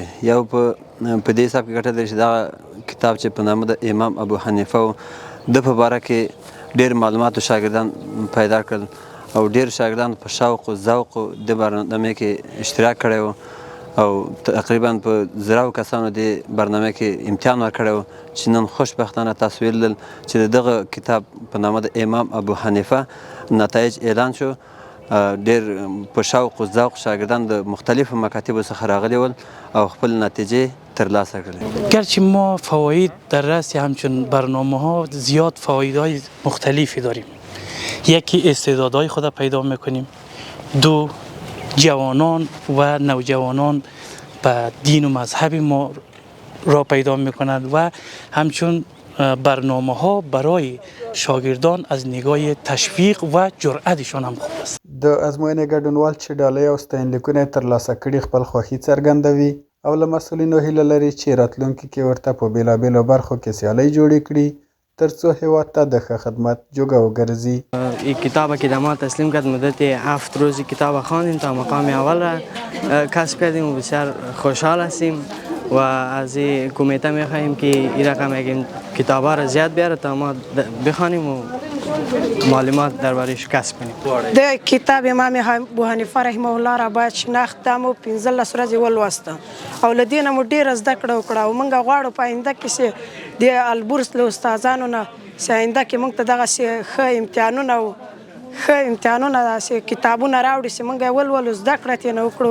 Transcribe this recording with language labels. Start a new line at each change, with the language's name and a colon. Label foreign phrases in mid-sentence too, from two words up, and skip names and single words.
Pashto: یو په دې حساب کې ګټه لري چې دا کتاب چې په نامه د امام ابو حنیفه د په باره کې ډیر معلومات شاګردان پیدا کړل او ډیر شاګردان په شوق او ذوق د برنامه کې اشتراک کړی و او تقریبا په 1000 کسانو د برنامه کې امتحان ورکړی و چې نن خوشبختانه تاسو ویل چې دغه کتاب په نامه د امام ابو حنیفه نتایج اعلان شو. ډیر په شوق او ذوق شاګردان د مختلفو مکاتبو څخه راغلي ول او خپل نتیجه ترلاسه کړل.
Persian: گرچه ما فواید در رأس همچون برنامه ها زیاد فوایدهای مختلفی داریم. یکی استعدادهای خود پیدا میکنیم، دو جوانان و نوجوانان به دین و مذهب ما را پیدا میکنند و همچون برنامه ها برای شاگردان از نگاه تشویق و جرأتشان هم خوب است.
Pashto: د ازموینې ګډونوال چې ډالۍ او ستاینلیکونه ترلاسه کړي خپل خوښي څرګندوي او له مسؤلینو هیله لري چې راتلونکي کې ورته په بېلابېلو برخو کې سیالۍ جوړې کړي ترڅو هیواد ته د ښه خدمت جوګه وګرځي.
Persian: این کتاب که ما تسلیم کرد مدت 7 روزی کتاب خواندیم تا مقام اول را کسب کردیم و بسیار خوشحال هستیم و از این کمیته میخواهیم که این رقم کتاب ها را زیاد بیاره تا ما بخوانیم و معلومات درباره‌اش کسب کنیم.
Pashto: د کتاب امام ابو حنیفه
Arabic: رحمه الله
Persian: را باید شناخته
Pashto: مو 15 ورځې ولوسته او له دې نه مو ډېره زده کړه وکړه او موږ غواړو په آینده کې چې د البرز له استادانو نه چې آینده کې موږ ته دغسې ښه امتحانونه داسې کتابونه راوړي چې موږ یې ولولو زده کړه ترېنه وکړو.